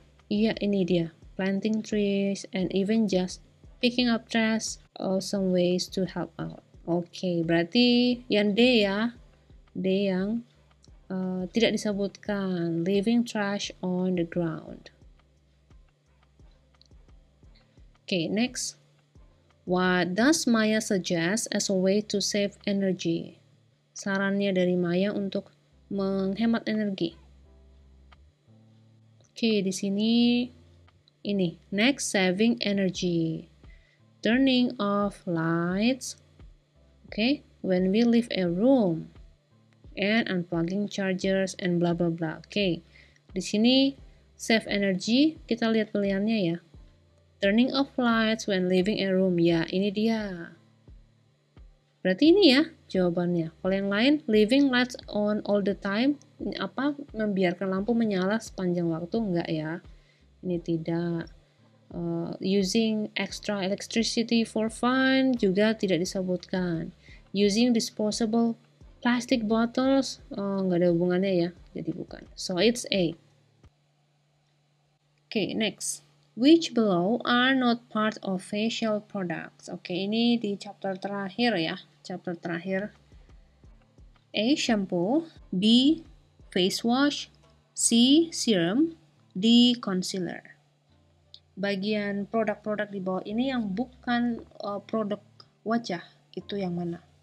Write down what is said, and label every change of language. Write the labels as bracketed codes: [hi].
[id] Iya, ini dia. [en] Planting trees and even just picking up trash are some ways to help out. [id] Oke, berarti yang D ya. D yang tidak disebutkan. [en] Leaving trash on the ground. Okay, next. What does Maya suggest as a way to save energy? [id] Sarannya dari Maya untuk menghemat energi. Oke, di sini ini. [en] Next, saving energy. Turning off lights. Okay, when we leave a room. And unplugging chargers and blah blah blah. [id] Oke, di sini save energy. Kita lihat pilihannya ya. [en] Turning off lights when leaving a room. [id] Ya, ini dia. Berarti ini ya jawabannya. Kalau yang lain, [en] leaving lights on all the time. [id] Apa? Membiarkan lampu menyala sepanjang waktu? Enggak ya. Ini tidak. [en] Using extra electricity for fun [id] juga tidak disebutkan. [en] Using disposable plastic bottles, [id] nggak ada hubungannya ya. Jadi bukan. [en] So it's A. Okay, next. Which below are not part of facial products? [id] Oke, ini di chapter terakhir ya. Chapter terakhir. [en] A. Shampoo. B. Face wash. C. Serum. D. Concealer. [id] Bagian produk-produk di bawah ini yang bukan produk wajah, itu yang mana?